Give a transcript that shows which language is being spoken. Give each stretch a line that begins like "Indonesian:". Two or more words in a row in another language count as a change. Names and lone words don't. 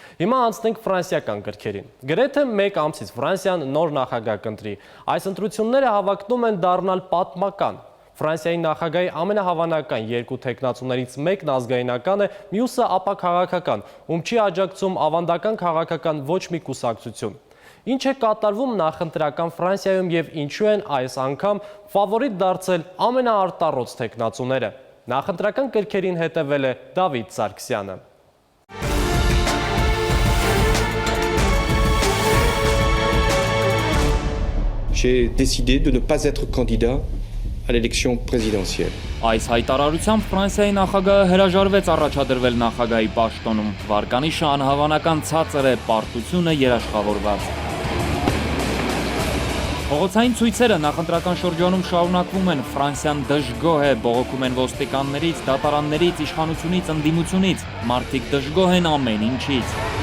Armenian: Հիմա անցնենք ֆրանսիական գրքերին։ Գրեթե մեկ ամսից Ֆրանսիան նոր նախագահ կընտրի։ Այս ընտրությունները հավակնում են դառնալ պատմական։ Ֆրանսիայի նախագահի ամենահավանական երկու թեկնածուներից մեկն ազգայնական է, մյուսը ապաքաղաքական, ում չի աջակցում ավանդական քաղաքական ոչ մի կուսակցություն։ Ինչ է կատարվում նախընտրական Ֆրանսիայում եւ ինչու են այս անգամ ֆավորիտ դարձել ամենաարտառոց թեկնածուները։ Նախընտրական գրքերին հետևել է Դավիթ Սարգսյանը։
French: J'ai décidé de ne pas être candidat à l'élection présidentielle.
Armenian: Այս հայտարարությամբ Ֆրանսիայի նախագահը հրաժարվեց առաջադրվել նախագահի պաշտոնում։ Վարկանիշը անհավանական ցածր է, պարտությունը երաշխավորված։ Փողոցային ցույցերը նախընտրական շրջանում շարունակվում են։ Ֆրանսիան դժգոհ է, բողոքում են ոստիկաններից, դատարաններից, իշխանությունից, ընդդիմությունից։ Մարդիկ դժգոհ են ամեն ինչից։